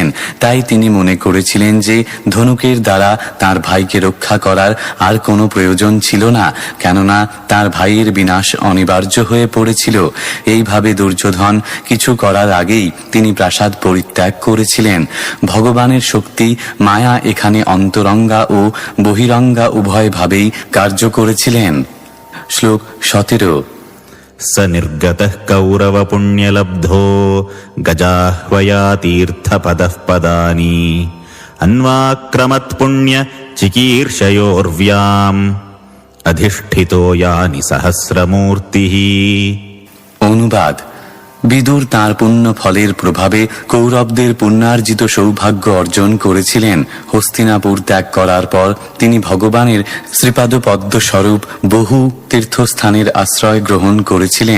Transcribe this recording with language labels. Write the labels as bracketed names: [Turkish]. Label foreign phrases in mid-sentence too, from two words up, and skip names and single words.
[Bangla] তাই তিনি মনে করেছিলেন যে ধনুকের দ্বারা তার ভাইকে রক্ষা করার আর কোনো প্রয়োজন ছিল না, কেননা তার ভাইয়ের বিনাশ অনিবার্য হয়ে পড়েছিল। এইভাবে দুর্যোধন কিছু করার আগেই তিনি প্রাসাদ পরিত্যাগ করেছিলেন। ভগবানের শক্তি মায়া এখানে অন্তরঙ্গা ও বহিরঙ্গা উভয় ভাবেই কার্য করেছিলেন। শ্লোক 17। [Sanskrit] स निर्गतः कौरव पुण्यलब्धो गजाह्वया तीर्थपदः पदानि अन्वाक्रमत् पुण्य चिकीर्षयोर्व्याम् अधिष्ठितो यानि सहस्रमूर्तिः। [Bangla] অনুবাদ: বিদুর তাঁর পুণ্য ফলের প্রভাবে কৌরবদের পুণ্যার্জিত সৌভাগ্য অর্জন করেছিলেন। হস্তিনাপুর ত্যাগ করার পর তিনি ভগবানের শ্রীপাদ পদ্ম স্বরূপ বহু তীর্থস্থানের আশ্রয় গ্রহণ করেছিলেন।